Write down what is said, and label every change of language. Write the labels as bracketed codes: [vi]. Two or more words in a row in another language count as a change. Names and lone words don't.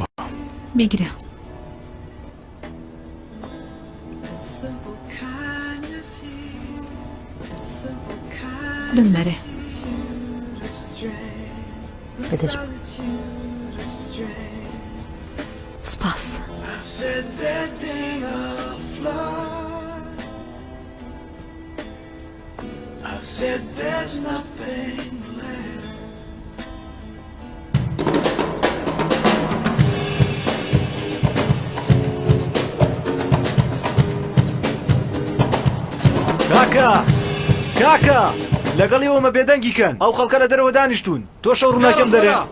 [ckb] بیگرە بمەرێ بدەش سپاس [en] Said there'd be a flood. I said there's nothing left. [ckb] کاکە لەگەڵی ئەومە بێدەنگی کەن ئەو خەڵکە لە دەرەوە دانیشتون تۆ شەو ڕووناکەم دەرێ